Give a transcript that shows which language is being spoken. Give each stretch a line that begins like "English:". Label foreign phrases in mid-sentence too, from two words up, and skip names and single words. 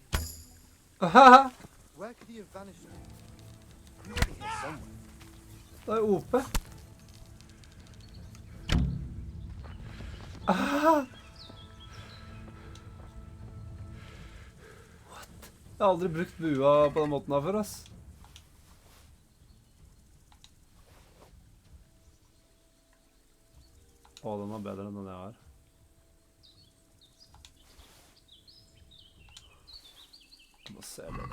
English: Where could he have vanished to? He would be here somewhere.
Norwegian: Det er Ope. Ah!
English: What?
Norwegian: Jeg har aldri brukt bua på den måten her før, ass. Å, den var bedre enn den jeg har. Må se litt.